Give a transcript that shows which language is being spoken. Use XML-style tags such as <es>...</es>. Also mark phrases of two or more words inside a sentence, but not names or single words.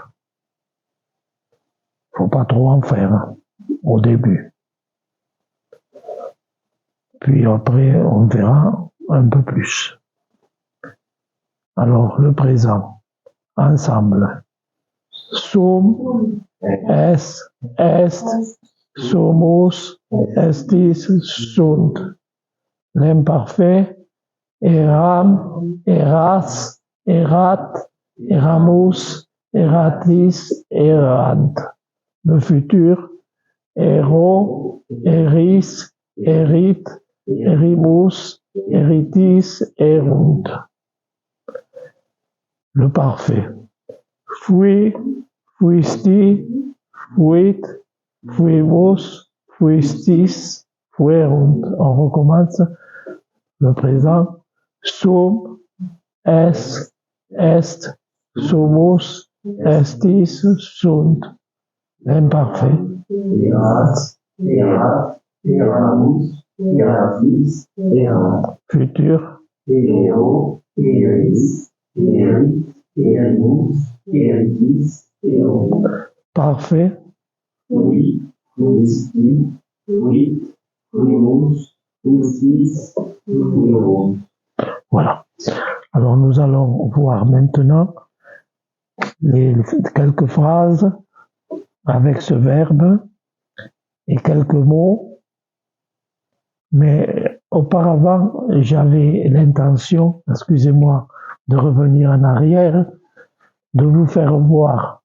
<fr>Faut pas trop en faire au début. Puis après, on verra un peu plus. Alors, le présent, ensemble.</fr> <la>Sum, es, est, sumus, estis, sunt. L'imparfait, eram, eras, erat, eramus, eratis, erant.</la> <fr>Le futur,</fr> <la>ero, eris, erit, erimus, eritis, erunt.</la> <fr>Le parfait.</fr> <la>Fui, fuisti, fuit, fuimus, fuistis, fuerunt.</la> <fr>On recommence le présent.</fr> <la>Sum, es, est, sumus, estis, sunt.</la> <fr>L'imparfait.</fr> <la>Eras, erat, eramus, eratis, erant.</la> <fr>Futur.</fr> <la>Ero, eris, erit, erimus, eritis, erunt.</la> <fr>Parfait.</fr> <la>Fui, fuisti, fuit, fuimus, fuistis, fuerunt.</la> <fr>Voilà. Alors nous allons voir maintenant quelques phrases avec ce verbe et quelques mots. Mais auparavant, j'avais l'intention, excusez-moi, de revenir en arrière de vous faire voir.</fr>